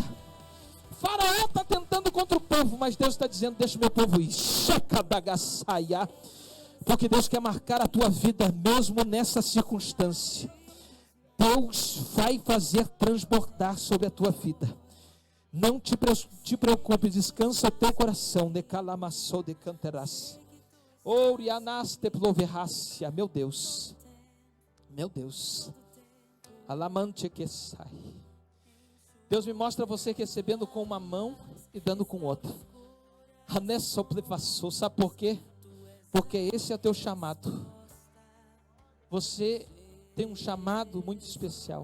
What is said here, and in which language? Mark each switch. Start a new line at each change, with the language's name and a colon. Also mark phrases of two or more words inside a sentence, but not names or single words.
Portuguese: Faraó está tentando contra o povo, mas Deus está dizendo: deixa o meu povo ir. Porque Deus quer marcar a tua vida mesmo nessa circunstância. Deus vai fazer transbordar sobre a tua vida. Não te preocupe, descansa o teu coração. Necalamassou de canteras. Orianaste ploverrácia. Meu Deus. Meu Deus. Alamante que sai. Deus me mostra você recebendo com uma mão e dando com outra. Sabe por quê? Porque esse é o teu chamado. Você tem um chamado muito especial.